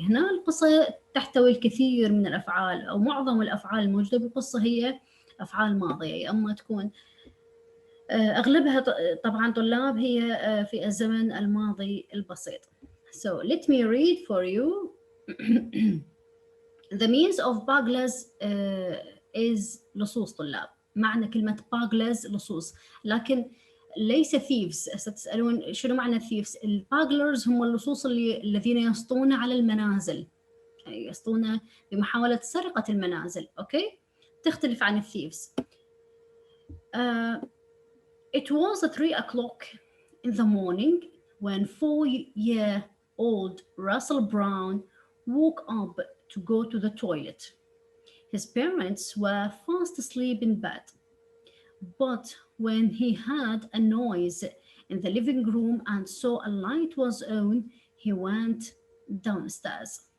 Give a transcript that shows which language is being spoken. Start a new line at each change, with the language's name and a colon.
Arabic: هنا القصة تحتوي الكثير من الأفعال أو معظم الأفعال الموجودة بالقصة هي أفعال ماضية، أما تكون أغلبها طبعا طلاب هي في الزمن الماضي البسيط.
English: So let me read for you. The means of Pagla's is
Arabic: لصوص طلاب. معنى كلمة Pagla's لصوص، لكن ليس thieves. ستسألون شنو معنى thieves؟ الباغلرز هم اللصوص الذين يسطون على المنازل، يسطون بمحاولة سرقة المنازل. أوكي، تختلف عن الثيفز.
English: It was at 3 o'clock in the morning when 4-year-old Russell Brown woke up to go to the toilet. His parents were fast asleep in bed, but when he heard a noise in the living room and saw a light was on, he went downstairs.